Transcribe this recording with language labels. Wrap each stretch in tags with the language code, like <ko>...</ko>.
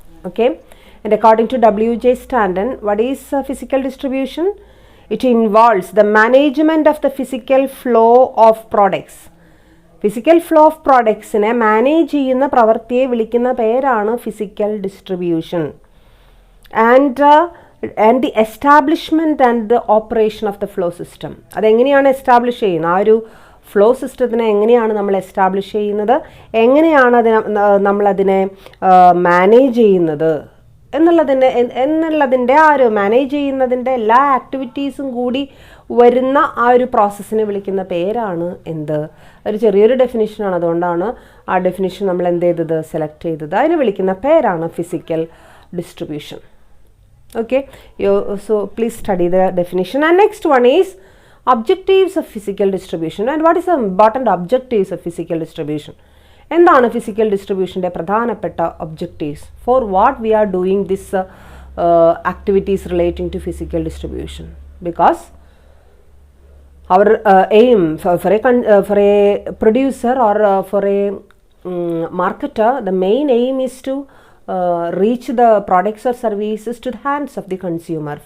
<en>Okay, and according to W.J. Stanton, what is physical distribution? It involves the management of the physical flow of products.</en> <ml>Physical flow of പ്രോഡക്ട്സിനെ manage ചെയ്യുന്ന പ്രവൃത്തിയെ വിളിക്കുന്ന പേരാണ് physical distribution.</ml> <en>And the establishment and the operation of the flow system.</en> <ml>അതെങ്ങനെയാണ് establish ചെയ്യുന്നത്, ആ ഒരു flow സിസ്റ്റത്തിനെ എങ്ങനെയാണ് നമ്മൾ എസ്റ്റാബ്ലിഷ് ചെയ്യുന്നത്, എങ്ങനെയാണ് നമ്മളതിനെ മാനേജ് ചെയ്യുന്നത് എന്നുള്ളതിൻ്റെ ആ ഒരു മാനേജ് ചെയ്യുന്നതിൻ്റെ എല്ലാ ആക്ടിവിറ്റീസും കൂടി വരുന്ന ആ ഒരു പ്രോസസ്സിനെ വിളിക്കുന്ന പേരാണ് ഒരു ചെറിയൊരു ഡെഫിനിഷനാണ്. അതുകൊണ്ടാണ് ആ ഡെഫിനിഷൻ നമ്മൾ സെലക്ട് ചെയ്തത്. അതിനെ വിളിക്കുന്ന പേരാണ് physical distribution.</ml> <en>Okay, so please study the definition. And next one is objectives of physical distribution. And what is the important objectives of physical distribution?</en> <ml>എന്താണ് ഫിസിക്കൽ ഡിസ്ട്രിബ്യൂഷൻ്റെ പ്രധാനപ്പെട്ട objectives?</ml> <en>For what we are doing this activities relating to physical distribution? Because our aim for a producer or for a marketer, the main aim is to reach the products or services to the hands of the consumer.</en>